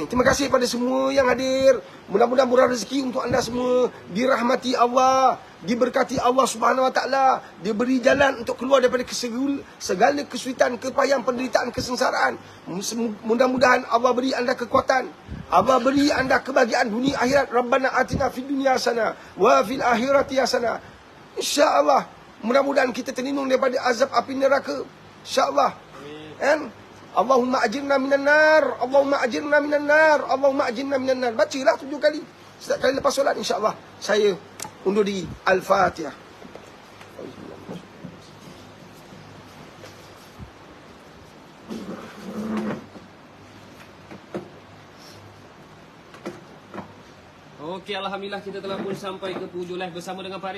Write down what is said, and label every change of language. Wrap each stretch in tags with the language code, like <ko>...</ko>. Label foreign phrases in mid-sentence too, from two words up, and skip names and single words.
<ms>Terima kasih kepada semua yang hadir. Mudah-mudahan murah rezeki untuk anda semua. Dirahmati Allah, diberkati Allah</ms> <ar>سبحانه وتعالى,</ar> <ms>diberi jalan untuk keluar daripada segala kesulitan, kepayahan, penderitaan, kesengsaraan. Mudah-mudahan Allah beri anda kekuatan, Allah beri anda kebahagiaan dunia akhirat.</ms> <ar>ربنا آتنا في الدنيا حسنة وفي الآخرة حسنة. إن شاء الله</ar> <ms>mudah-mudahan kita terlindung daripada azab api neraka.</ms> <ar>إن شاء الله.</ar> <ms>Amin.</ms> <ar>اللهم أجرنا من النار، اللهم أجرنا من النار، اللهم أجرنا من النار.</ar> <ms>Bacalah 7 kali. Setiap kali lepas solat,</ms> <ar>إن شاء الله</ar> <ms>saya undur diri. Al-Fatihah. Okey, Alhamdulillah kita telah pun sampai ke penghujung live bersama dengan Pak Riz.</ms>